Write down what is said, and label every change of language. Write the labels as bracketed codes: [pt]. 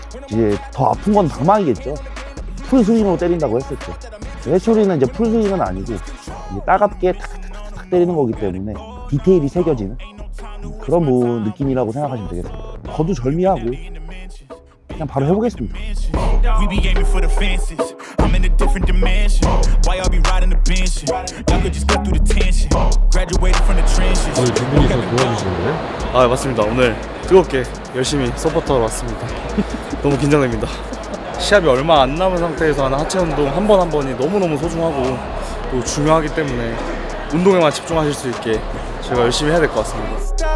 [ko] 이제 더 아픈 건 방망이겠죠. 풀스윙으로 때린다고 했을 때, 회초리는 이제 풀스윙은 아니고 이제 따갑게 탁탁탁탁 때리는 거기 때문에 디테일이 새겨지는 그런 느낌이라고 생각하시면 되겠습니다. 거두절미하고 그냥 바로 해보겠습니다. [en] We be aiming for the fences. I'm in a different dimension. Why y'all be riding the bench? Y'all could just cut through the tension. Graduated from the trenches. [ko] 오늘 두 분이서 도와주시는 거예요? 아 맞습니다. 오늘 뜨겁게 열심히 서포터로 왔습니다. 너무 긴장됩니다. 시합이 얼마 안 남은 상태에서 하는 하체 운동 한 번 한 번이 너무너무 소중하고 또 중요하기 때문에 운동에만 집중하실 수 있게 제가 열심히 해야 될 것 같습니다.